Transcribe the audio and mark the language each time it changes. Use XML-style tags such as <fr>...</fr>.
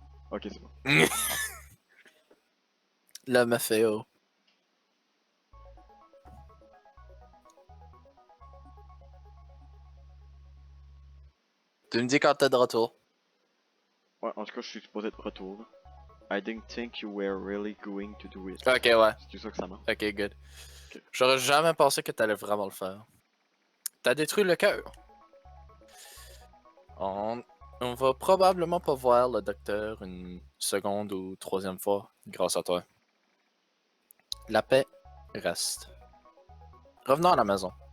<fr>Ok, c'est bon. Le Mafeo. Tu me dis quand t'es de retour. Ouais, en tout cas, je suis supposé être retour.</fr> <en>I didn't think you were really going to do it.</en> <fr>Ok, ouais. C'est ça que ça marche.</fr> <en>Ok, good. Ok.</en> <fr>J'aurais jamais pensé que t'allais vraiment le faire. T'as détruit le cœur. On va probablement pas voir le docteur une seconde ou troisième fois grâce à toi. La paix reste. Revenons à la maison.</fr>